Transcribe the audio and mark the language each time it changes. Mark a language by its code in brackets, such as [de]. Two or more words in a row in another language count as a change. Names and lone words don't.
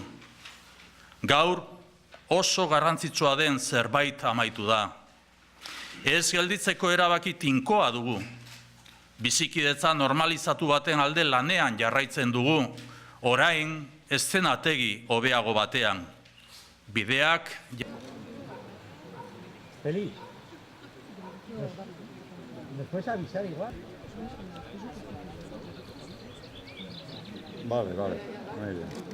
[eu] Gaur oso garrantzitsua den zerbait amaitu da. Ez gelditzeko erabaki tinkoa dugu. Bizikidetza normalizatu baten alde lanean jarraitzen dugu, orain eszenategi hobeago batean. Bideak... [es] Feliz. ¿Me puedes avisar igual? Vale, muy bien.